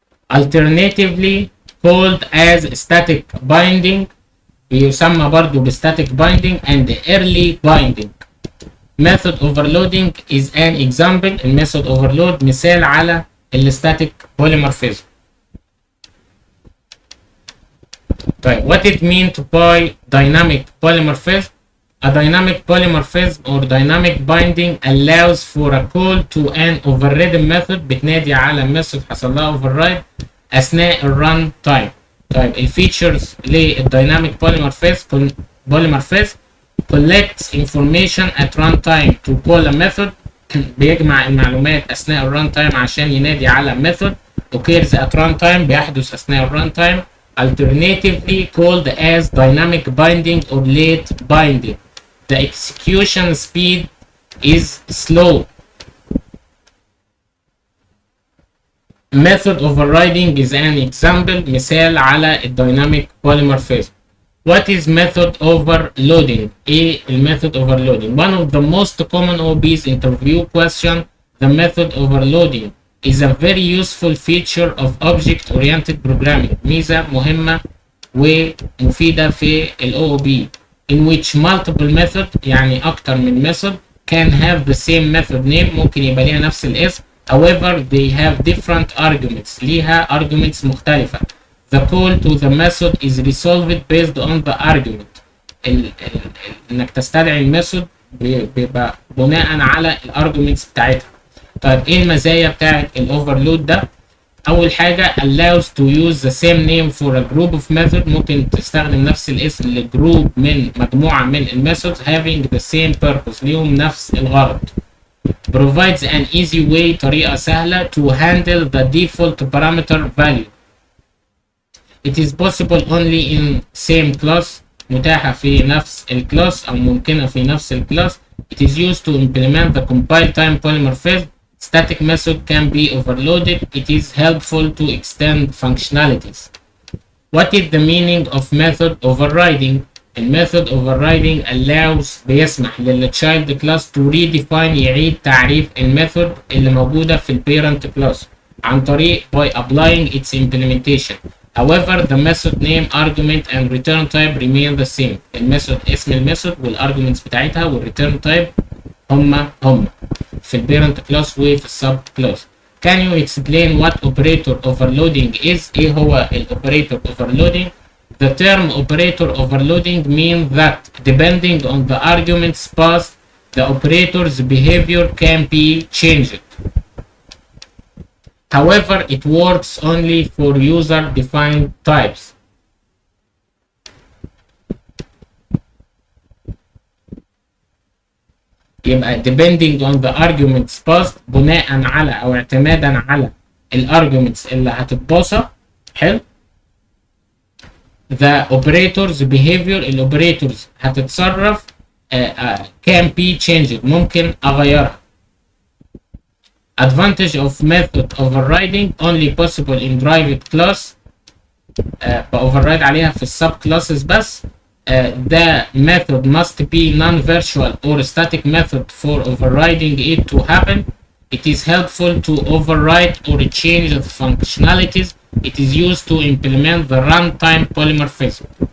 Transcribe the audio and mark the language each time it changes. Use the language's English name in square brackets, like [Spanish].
[English] Alternatively called as static binding. [Arabic] بيسمى برضو ب [English] static binding and early binding. method overloading is an example. [Arabic] الميثود overload مثال على الستاتيك polymorphism. طيب [English] what it mean to by dynamic polymorphism? A dynamic polymorphism or dynamic binding allows for a call to an overridden method. [Arabic] بتنادي على method حصل لها override أثناء الرun time. طيب الفيتشرز للديناميك [English] polymorphism collects information at runtime to call a method. [Arabic] بيجمع المعلومات أثناء الرun time عشان ينادي على method. [English] occurs at runtime [Arabic] بيحدث أثناء الرun time. [English] alternatively called as dynamic binding or late binding. The execution speed is slow. method overriding is an example. [Arabic] مثال على الديناميك polymorphism. [English] What is method overloading? [Arabic] ايه method overloading? [English] One of the most common OOB's interview question. The method overloading is a very useful feature of object-oriented programming. [Arabic] ميزة مهمة ومفيدة في ال [English] OOB in which multiple method [Arabic] يعني أكتر من [English] method can have the same method name. [Arabic] ممكن يبقى ليها نفس الاسم. [English] However, they have different arguments. [Arabic] ليها arguments مختلفة. [English] The call to the method is resolved based on the argument. [Arabic] انك تستدعي الميثود بيبقى بناء على الارجيومنتس بتاعتها. طيب ايه المزايا بتاعت الاوفرلود ده؟ اول حاجه [English] allows to use the same name for a group of method. [Arabic] ممكن تستخدم نفس الاسم لجروب من مجموعه من الميثودز [English] having the same purpose. [Arabic] ليهم نفس الغرض. [English] provides an easy way. [Arabic] طريقه سهله [English] to handle the default parameter value. It is possible only in same class. [Arabic] متاحة في نفس الكلاس أو ممكنة في نفس الكلاس. [English] It is used to implement the compile time polymorphism. Static method can be overloaded. It is helpful to extend functionalities. What is the meaning of method overriding? [Arabic] الميثود overriding [English] allows [Arabic] بيسمح للchild class [English] to redefine [Arabic] يعيد تعريف الميثود اللي موجودة في الparent class عن طريق [English] by applying its implementation. However, the method name, argument and return type remain the same. [Arabic] الميثود اسم الميثود والarguments بتاعتها والreturn type هما في البيرنت كلاس وفي السب كلاس. [English] Can you explain what operator overloading is? [Arabic] ايه هو الاوبريتور overloading؟ [English] The term operator overloading means that depending on the arguments passed, the operator's behavior can be changed. However, it works only for user-defined types. [Arabic] يبقى [English] depending on the arguments passed [Arabic] بناء على أو اعتمادا على الarguments اللي هتتباصى. حلو. [English] The operators behavior [Arabic] الoperators هتتصرف [English] can be changed. [Arabic] ممكن أغيرها. [English] Advantage of method overriding only possible in private class. [Arabic] بأوفررايد عليها في السب classes بس. [English] The method must be non-virtual or static method for overriding it to happen. It is helpful to override or change the functionalities. It is used to implement the runtime polymorphism.